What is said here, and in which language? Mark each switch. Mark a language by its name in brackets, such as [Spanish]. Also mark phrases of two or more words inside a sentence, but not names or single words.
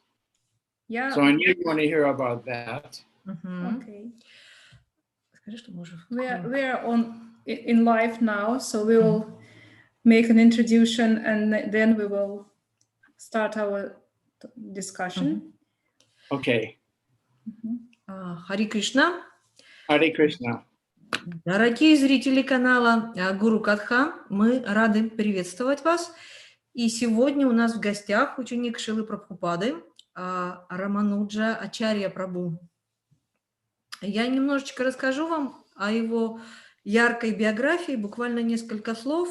[English] Yeah. So I knew you want to hear about that. Okay. We are in live now, so we will make an introduction and then we will start our discussion. Okay. [Sanskrit] हरे कृष्ण. हरे कृष्ण. [Russian] Дорогие зрители канала Гуру Катха, мы рады приветствовать вас. И сегодня у нас в гостях ученик Шрилы Прабхупады Рамануджа Ачарья Прабху. Я немножечко расскажу вам о его яркой биографии, буквально несколько слов.